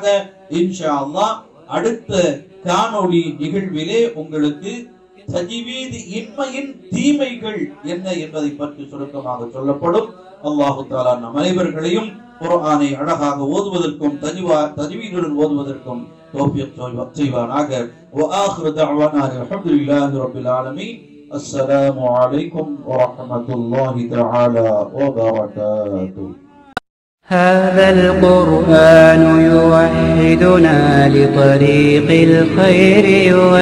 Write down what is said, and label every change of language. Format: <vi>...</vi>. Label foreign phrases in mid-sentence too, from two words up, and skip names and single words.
<ar>إن شاء الله</ar> <ta>அடுத்த காணொளி நிகழ்விலே உங்களுக்கு தஜ்வீது இன்மையின் தீமைகள் என்ன என்பதை பற்றி சுருக்கமாக சொல்லப்படும்.</ta> <ar>الله تعالى</ar> <ta>நம் அனைவர்களையும் குர்ஆனை அழகாக ஓதுவதற்கும் தஜ்வீதுடன் ஓதுவதற்கும் தௌஃபீக் செய்வானாக.</ta> <ar>وآخر دعوانا الحمد لله رب العالمين. السلام عليكم ورحمة الله تعالى وبركاته. هذا القرآن يوحدنا لطريق الخير</ar>